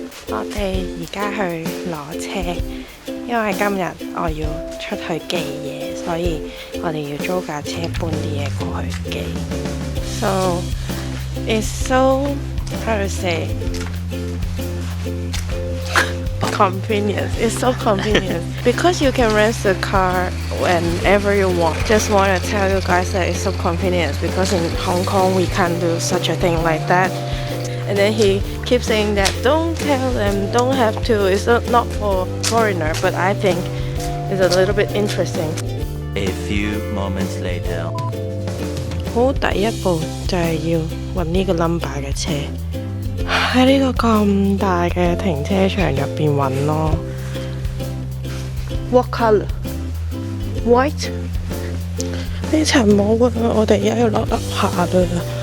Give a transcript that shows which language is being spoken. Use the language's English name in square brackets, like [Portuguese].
[Cantonese] 我哋而家去攞車，因為今日我要出去寄嘢，所以我哋要租架車搬啲嘢過去寄。 [English] So it's so how to say convenient. It's so convenient because you can rent the car whenever you want. Just want to tell you guys that it's so convenient because in Hong Kong we can't do such a thing like that. And then he keeps saying that don't tell them, don't have to. It's not for foreigner, but I think it's a little bit interesting. A few moments later. [Cantonese] 好，第一步就係要揾呢個 number 嘅車，喺呢個咁大嘅停車場入邊揾咯。 [English] What colour? White？ [Cantonese] 呢層冇啊，我哋而家要落樓下啦。